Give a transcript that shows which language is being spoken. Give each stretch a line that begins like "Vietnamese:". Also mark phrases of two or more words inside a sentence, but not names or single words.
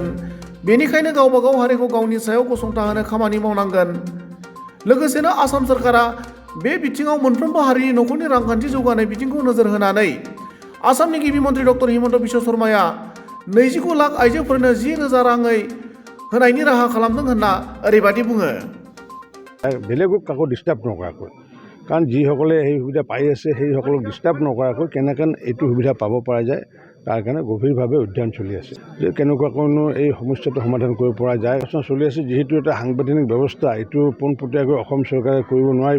Bodo: बेनिखायनो गावबा गाव हारिखौ गावनि सायाव गसंथाहोनो खामानि मावनांगोन। लोगोसेनो आसाम सोरखारा बे बिथिङाव मोनफ्रोमबो हारिनि नखरनि रांखान्थि जौगानाय बिथिंखौ नोजोर होनानै आसामनि गिबि मन्त्रि डक्टर हिमन्त बिश्व शर्माया 29 लाख आइजोफोरनो 10,000 राङै होनायनि राहा खालामदों होनना ओरैबायदि बुङो।
Assamese: বেলেগক কাকো ডিষ্টাৰ্ব নকৰাকৈ, কাৰণ যিসকলে এই সুবিধা পাই আছে সেইসকলক ডিষ্টাৰ্ব নকৰাকৈ কেনেকৈ এইটো সুবিধা পাব পৰা যায় তাৰ কাৰণে গভীৰভাৱে অধ্যয়ন চলি আছে। যে কেনেকুৱাকৈনো এই সমস্যাটো সমাধান কৰিব পৰা যায় চলি আছে। যিহেতু এটা সাংবিধানিক ব্যৱস্থা, এইটো পোনপটীয়াকৈ অসম চৰকাৰে কৰিব নোৱাৰিব।